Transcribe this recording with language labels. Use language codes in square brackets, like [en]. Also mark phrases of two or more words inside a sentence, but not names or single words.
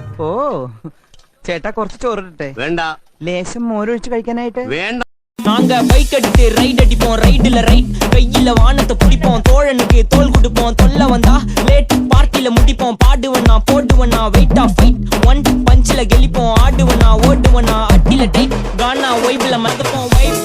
[ml] ഓ ചേട്ടാ കുറച്ച് ചോറിട്ടെ. വേണ്ട. ലേശം മോരൊഴിച്ച് കഴിക്കാനായിട്ട്. വേണ്ട. [ta] நாங்க பைக் அடித்து ரைட் அடிப்போம், ரைடுல ரைட் கையில வானத்தை பிடிப்போம், தோழனுக்கு தோல் கொடுப்போம், தொல்ல வந்தா லேட் பார்ட்டில முடிப்போம், பாடுவனா போடுவனா [en] weight of fight [ta] ஒன் பஞ்சில கெளிப்போம், ஆடுவனா ஓடுவனா அட்டில டைட் கானா வைப்ல மறந்துப்போம்.